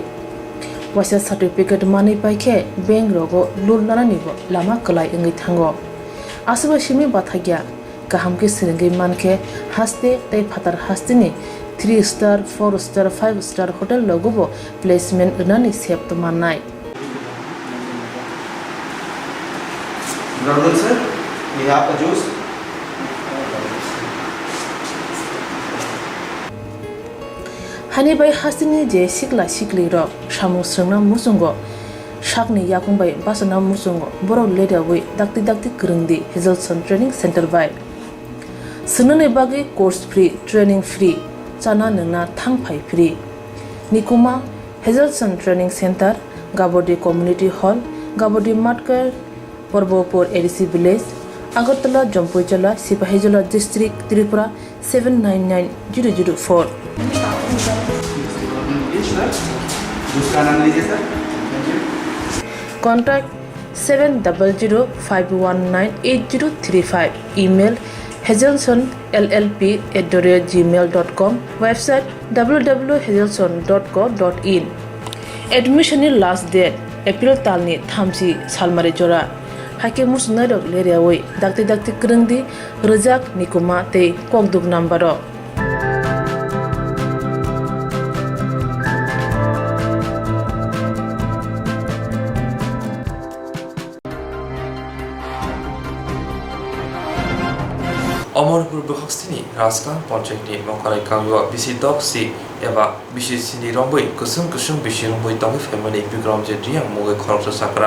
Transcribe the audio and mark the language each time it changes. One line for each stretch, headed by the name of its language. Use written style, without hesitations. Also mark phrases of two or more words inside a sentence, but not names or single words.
Kok Borok: Wasa certificate mani paikhe bank rogo loan nana ni bo lama klai engai thango. Asuba shimi bathagya kahamke srungi manke haste tei phatar hastini
English: 3 star 4 star 5 star hotel
Kok Borok: logo bo placement unani sep to manai.
English: Brother sir, we have a juice.
Kok Borok: Hani bai hasini je sikli ro samung srungna musungo sakni yakungbai basana musungo borok leda wi dakti krungdi Hazelson Training Center bai. Sunane bagi
English: course free, training free,
Kok Borok: chana nungna thangpai free. Nikuma Hazelson Training Center, Gabodi Community Hall, Gabodi Matkar, Porbopur ADC Village, Agartala, Jampuijala, Sipahijala District, Tripura 799004. Contact 700-519-8035. Email hazelsonllp@gmail.com. Website www.hazelson.co.in.
English: Admission last date April
Kok Borok: talni thamsi salmari jora. Hake musnai rok leriawai dakti krungdi rejak nikuma tei kokduk nambaro. Omorpur Bukhastini, Raskan, Ponchekni, Mokarai Kangwa, Bisi Doxi, Eva, Bishi Sini Rombui, Kusum Bishi Rombui, Domi family, Bigrom Jedriang, Moga Korsa Sakra.